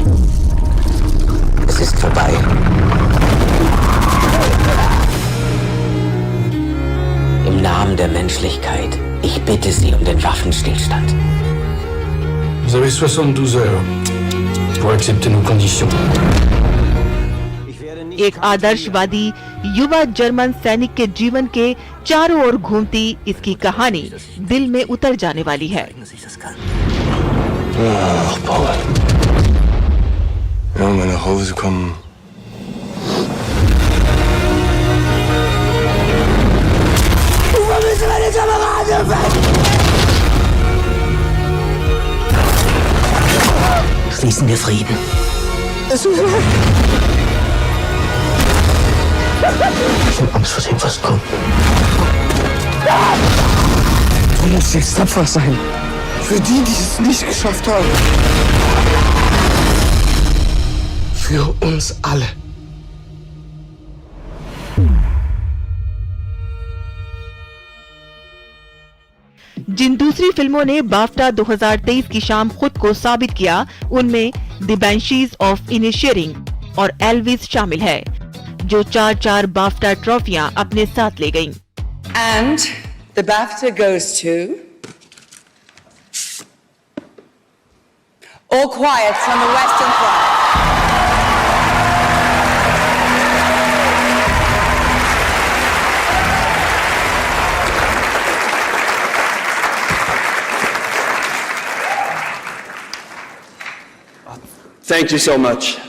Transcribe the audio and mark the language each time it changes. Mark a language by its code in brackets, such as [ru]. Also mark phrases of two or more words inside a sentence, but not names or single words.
[de] Es ist vorbei. Im Namen der Menschlichkeit, ich bitte Sie um den Waffenstillstand. [fr] Vous avez 72 heures pour accepter nos conditions. [hi] एक आदर्शवादी युवा जर्मन सैनिक के जीवन के चारों ओर घूमती इसकी कहानी दिल में उतर जाने वाली है। [de] Ach, Paul. Ja, wenn wir nach Hause kommen. Du vermisst meine Kameraden! Schließen wir Frieden. Es tut mir leid. Ich habe Angst vor dem, was kommt. Du musst jetzt tapfer sein. Für die, die es nicht geschafft haben. Für uns alle. [hi] जिन दूसरी फिल्मों ने बाफ्टा 2023 की शाम खुद को साबित किया उनमें द बेंशीज ऑफ इनिशियरिंग और एल्विस शामिल है, जो 4 बाफ्टा ट्रॉफियां अपने साथ ले गईं। [en] And the BAFTA goes to All Quiet on the Western Front. Thank you so much.